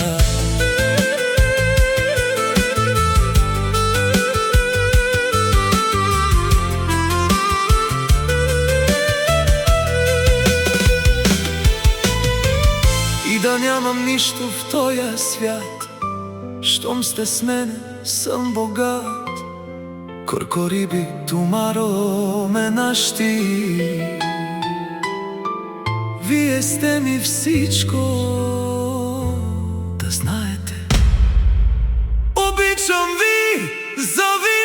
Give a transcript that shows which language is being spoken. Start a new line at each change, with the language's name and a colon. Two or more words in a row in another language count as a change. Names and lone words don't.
Bulgarian: И да нямам нищо в тоя свят, щом сте с мене съм богат.
Romany: Коркориби тумаро ме нашти,
Bulgarian: вие сте ми всичко, да знаете. Обичам ви за